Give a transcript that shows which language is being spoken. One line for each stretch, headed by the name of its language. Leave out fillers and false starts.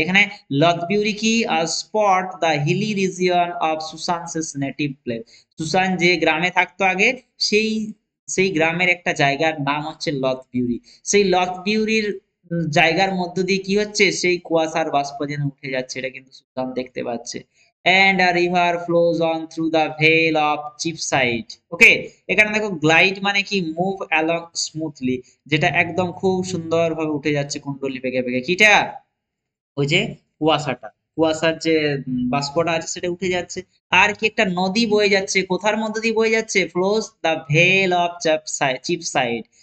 Bangla: এখানে লথবিউরি কি?
English: Spot the hilly region of Susan's native place.
Bangla: Susan যে গ্রামে থাকতো আগে, সেই সেই গ্রামের একটা জায়গার নাম হচ্ছে লথবিউরি। সেই লথবিউরির জায়গার মধ্য দিয়ে কি হচ্ছে? সেই কুয়াশার বাষ্প যেন উঠে যাচ্ছে, এটা কিন্তু সুলতান দেখতে পাচ্ছে।
English: And a river flows on through the vale of Cheapside.
Bangla: ওকে, এখানে দেখো গ্লাইড মানে কি?
English: move along smoothly,
Bangla: যেটা একদম খুব সুন্দরভাবে উঠে যাচ্ছে কুণ্ডলি বেঁকে বেঁকে। কিটা? ওই যে কুয়াশাটা, কুয়াশার যে বাষ্পটা আছে সেটা উঠে যাচ্ছে। আর কি? একটা নদী বয়ে যাচ্ছে, কোথার মধ্য দিয়ে বয়ে যাচ্ছে?
English: Flows the vale of Cheapside.